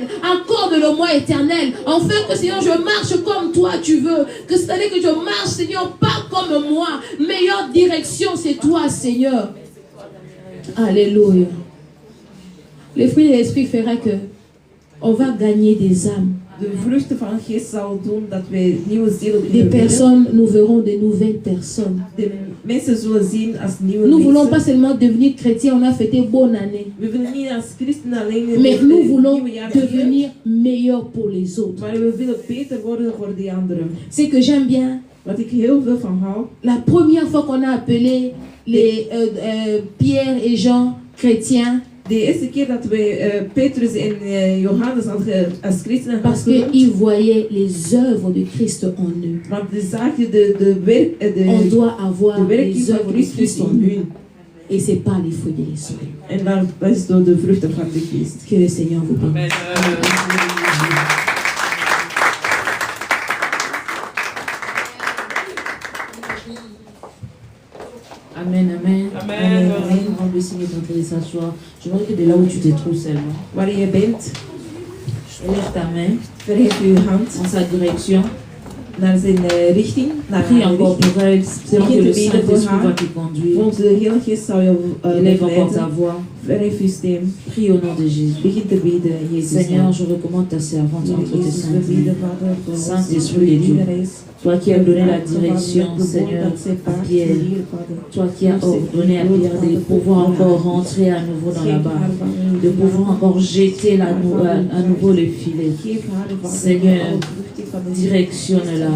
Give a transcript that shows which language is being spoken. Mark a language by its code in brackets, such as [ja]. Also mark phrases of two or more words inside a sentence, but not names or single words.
[fr] Accorde-le-moi, éternel. Afin que, Seigneur, je marche comme toi tu veux. Que c'est-à-dire que je marche, Seigneur, pas comme moi. Meilleure direction, c'est toi, Seigneur. Alléluia. Les fruits de l'esprit fera que on va gagner des âmes. [nl] De vruchten van de geest zal doen dat wij nieuwe zielen [fr] Des [nl] winnen. [fr] personnes, nous verrons de nouvelles personnes. [nl] De mensen zullen zien als nieuwe [fr] Nous voulons pas [nl] mensen. [fr] seulement devenir chrétiens, on a fêté bonne année. [nl] We willen niet als christen alleen [fr] Mais [nl] het [fr] nous voulons [nl] nieuwe jaar vieren, [fr] devenir meilleurs pour les autres. [nl] maar we willen beter worden voor die anderen. [fr] C'est que j'aime bien. [nl] Wat ik heel veel van hou. [fr] La première fois qu'on a appelé les Pierre et Jean chrétiens, [nl] De eerste keer dat wij Petrus en Johannes als christenen gaan [fr] parce [nl] doen, [fr] qu'ils voyaient les œuvres de Christ en eux. [nl] want de zaken, de [fr] On doit avoir [nl] de werking [fr] les [nl] van [fr] œuvres de [nl] Christus [fr] Christ en [nl] in [fr] nous. [nl] hun. [fr] Et c'est pas les fruits de l'esprit. [nl] En dat is door de vruchten van de geest. [fr] Que le Seigneur vous bénisse. Amen, amen. Amen. Amen. On va essayer d'entrer s'asseoir. Je voudrais que de là où tu te trouves seulement, [nl] Waar je bent, [fr] lève ta main [nl] verhef je hand [fr] en sa direction. [nl] naar zijn richting, naar [fr] Prie [nl] haar [fr] encore [nl] richting. [fr] pour elle. C'est que le Saint-Esprit va te conduire. [nl] Volgens de Heilige Geest zal je [fr] Élève encore ta [nl] leiden. [fr] voix. [nl] Verhef je stem. [fr] Prie au nom de Jésus. [nl] Begin te bidden, Jezus. [fr] Seigneur, je recommande ta servante entre tes [nl] Jezus, we [fr] saintes [nl] bidden, [fr] mains. [nl] Vader, voor ons. [fr] Saint-Esprit de Dieu. Toi qui as donné la direction, Seigneur, à Pierre. Toi qui as ordonné à Pierre de pouvoir encore rentrer à nouveau dans la barre. De pouvoir encore jeter à nouveau le filet. Seigneur, directionne-la.